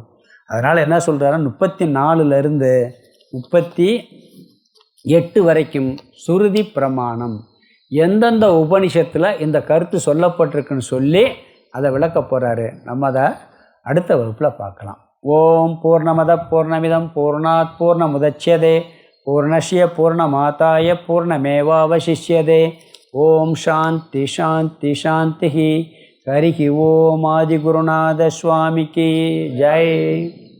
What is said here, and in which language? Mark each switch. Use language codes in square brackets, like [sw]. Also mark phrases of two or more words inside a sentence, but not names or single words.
[ta] அதனால் என்ன சொல்கிறாருன்னா, 34லேருந்து 38 வரைக்கும் சுருதி பிரமாணம், எந்தெந்த உபனிஷத்தில் இந்த கருத்து சொல்லப்பட்டிருக்குன்னு சொல்லி அதை விளக்க போகிறாரு. நம்ம அதை அடுத்த வகுப்பில் பார்க்கலாம். [sa] ॐ पूर्णमदः पूर्णमिदं पूर्णात् पूर्णमुदच्यते पूर्णस्य पूर्णमादाय पूर्णमेवावशिष्यते. ॐ शान्तिः शान्तिः शान्तिः. हरिः ओम् [ta] ஆதிகுருநாத சுவாமிக்கு ஜெய்.